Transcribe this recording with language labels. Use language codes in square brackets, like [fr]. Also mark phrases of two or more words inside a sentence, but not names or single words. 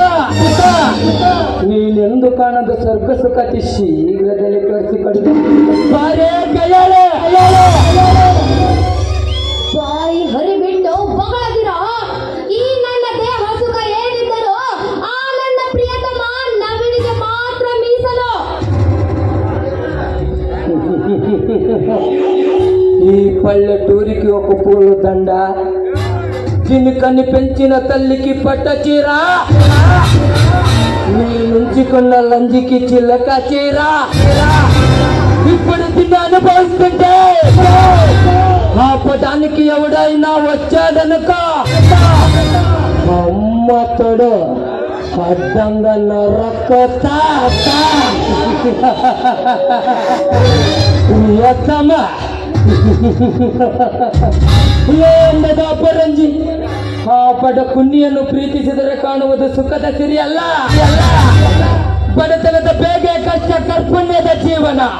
[kn] ನೀನೆಂದು ಕಾಣದ ಸ್ವರ್ಗ ಸುಖ ಅತಿ ಶೀಘ್ರದಲ್ಲಿ ತೋರಿಸಿಕೊಡು. ಬಾರೇ ಗಯಾಳೆ. ಬಾಯಿ ಹರಿಬಿಟ್ಟು ಬಗಳದಿರ. ಈ ನನ್ನ ದೇಹ ಸುಖ ಏನಿದ್ದರೂ ಆ ನನ್ನ ಪ್ರಿಯತಮ ನವಿಲಿಗೆ ಮಾತ್ರ ಮೀಸಲು. [te] ఈ పల్లెటూరికి ఒక పూల దండ, దీని కన్ని పెంచిన తల్లికి పట్ట చీర, నీ నుంచుకున్న లంజికి చిల్లక చీర. ఇప్పుడు దీన్ని అనుభవిస్తుంటే ఆపడానికి ఎవడైనా వచ్చాడనుకో అమ్మతోడు అడ్డంగా నరకొత్తా. [kn] ಎಂದದ ಅಪರಂಜಿ ಆ ಪಡ ಕುನ್ನಿಯನ್ನು ಪ್ರೀತಿಸಿದರೆ ಕಾಣುವುದು ಸುಖದ ಸಿರಿ ಅಲ್ಲ. ಬಡತನದ ಬೇಗೆ ಕಷ್ಟ ಕರ್ಪುಣ್ಯದ ಜೀವನ.